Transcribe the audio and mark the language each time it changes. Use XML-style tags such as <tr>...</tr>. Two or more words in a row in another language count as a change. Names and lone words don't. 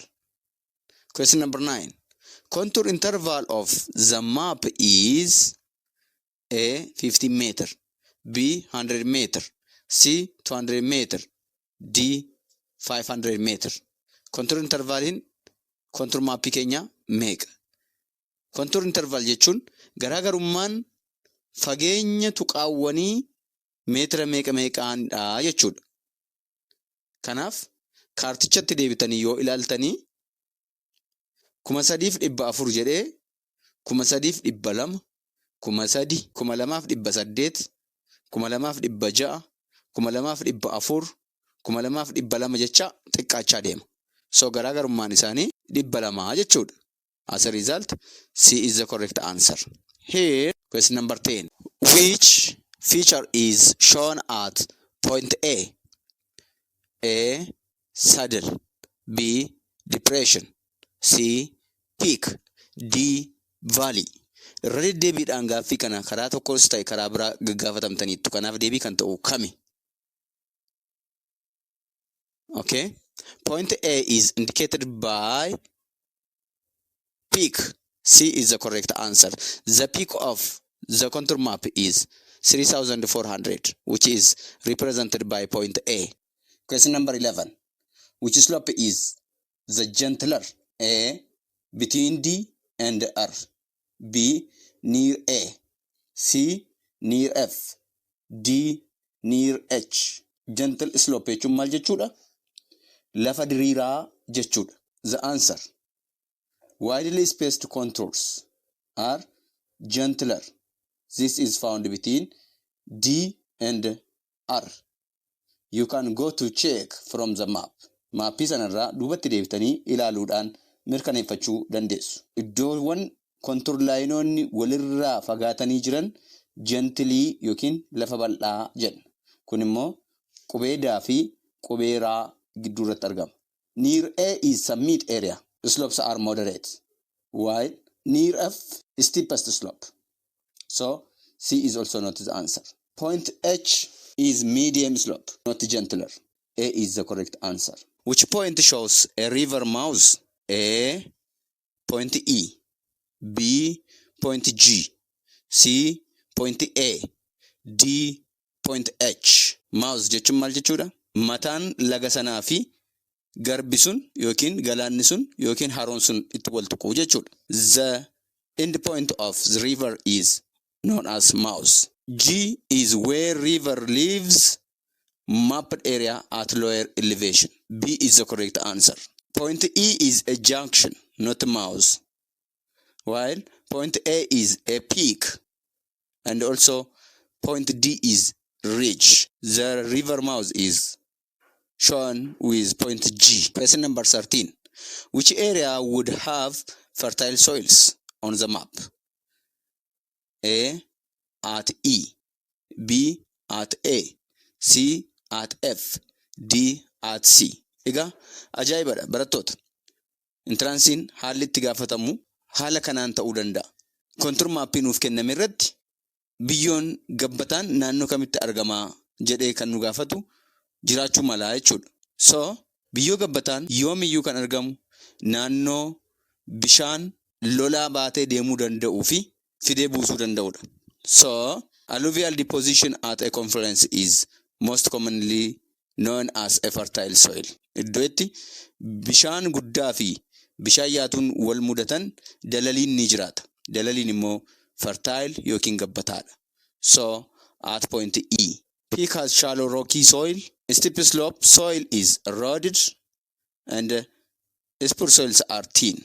<en>Question number 9. Contour interval of the map is A, 50 meter, B, 100 meter, C, 200 meter, D, 500 meter. Contour interval in contour</en> <om>maappii keenya meeqa?</om> <en>Contour interval</en> <om>jechuun garaagarummaan fageenya tuqaawwanii meetira meeqa meeqaanidha jechuudha. Kanaaf kaartichatti deebitanii yoo ilaaltanii 3,400 jedhee 3,200, 3,000, 2,800, 2,600, 2,400, 2,200 jecha xiqqaachaa deema. So garaagarummaan isaanii 200 jechuudha.</om> <en>As a result, C is the correct answer. Here, question number 10. Which feature is shown at point A? A, saddle. B, depression. C, peak. D, valley.</en> <om>Irra deddeebiidhaan gaaffii kana karaa tokkos ta'e karaa biraa gaggaafatamtaniittu. Kanaaf deebii kan ta'u kami? Okay.</om> <en>Point A is indicated by peak. C is the correct answer. The peak of the contour map is 3,400, which is represented by point A. Question number 11. Which slope is the gentler? A, between D and R. B, near A. C, near F. D, near H. Gentle slope</en> <om>jechuun maal jechuudha? Lafa diriiraa jechuudha.</om> <en>The answer. Widely spaced contours are gentler. This is found between D and R. You can go to check from the map.</en> <om>Maappii sanarraa duubatti deebitanii ilaaluudhaan mirkaneeffachuu dandeessu. Iddoowwan contour laayinoonni walirraa fagaatanii jiran gentilii yookiin lafa bal'aa jedha. Kun immoo qubee daa fi qubee raa gidduu irratti argama.</om> <en>Near A is summit area. Slopes are moderate, while near F is steepest slope. So C is also not the answer. Point H is medium slope, not gentler. A is the correct answer. Which point shows a river mouth? A, point E. B, point G. C, point A. D, point H.</en> <om>Mouth jechuun maal jechuudha? Mataan laga sanaa fi garbi sun yookiin galaanni sun yookiin haroon sun itti wal tuqu jechuudha.</om> <en>The end point of the river is known as mouth. G is where river leaves mapped area at lower elevation. B is the correct answer. Point E is a junction, not a mouth, while point A is a peak, and also point D is ridge. The river mouth is shown with point G. Question number 13. Which area would have fertile soils on the map? A, at E. B, at A. C, at F. D, at C.</en> <om>Egaa ajaa'ibadha barattoota. Intiraansiin haalli itti gaafatamu haala kanaan ta'uu danda'a. Kontur maappii nuuf kenname irratti biyyoon gabbataan naannoo kamitti argamaa jedhee kan nu gaafatu jiraachuu malaa jechuudha. So biyyoo gabbataan yoomiyyuu kan argamu naannoo bishaan lolaa baatee deemuu danda'uu fi fidee buusuu danda'udha.</om> <en>So alluvial deposition at a confluence is most commonly known as a fertile soil.</en> <om>Iddoo itti bishaan guddaa fi bishaan yaatuun wal mudatan dalaliin ni jiraata. Dalaliin immoo fertile yookiin gabbataadha.</om> <en>So at point E. Peak has shallow rocky soil. Steep slope soil is eroded and spur soils are thin.</en>